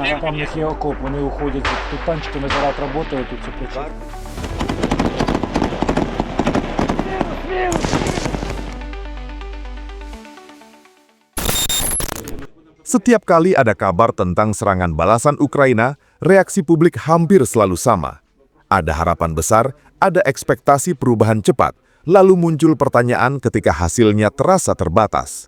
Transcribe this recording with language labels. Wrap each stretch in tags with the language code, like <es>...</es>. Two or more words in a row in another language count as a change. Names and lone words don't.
<uk>у них є окоп, вони уходять, тут танчиками зараз працюють, тут все працює.</uk> <id>Setiap kali ada kabar tentang serangan balasan Ukraina, reaksi publik hampir selalu sama. Ada harapan besar, ada ekspektasi perubahan cepat, lalu muncul pertanyaan ketika hasilnya terasa terbatas.</id>